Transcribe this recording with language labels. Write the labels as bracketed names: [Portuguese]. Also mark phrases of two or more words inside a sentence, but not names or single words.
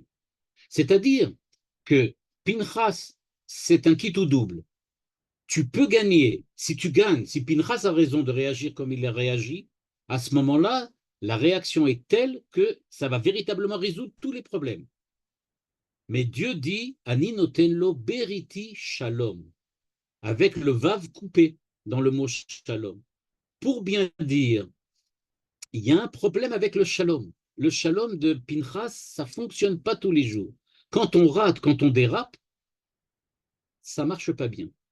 [French] C'est-à-dire que Pinchas, c'est un kit ou double. Tu peux gagner. Si tu gagnes, si Pinchas a raison de réagir comme il a réagi, à ce moment-là, la réaction est telle que ça va véritablement résoudre tous les problèmes. Mais Dieu dit, [Hebrew] Ani notenlo beriti shalom, [French] avec le vav coupé dans le mot shalom, pour bien dire, il y a un problème avec le shalom. Le shalom de Pinchas, ça ne fonctionne pas tous les jours. Quand on rate, quand on dérape, ça ne marche pas bien.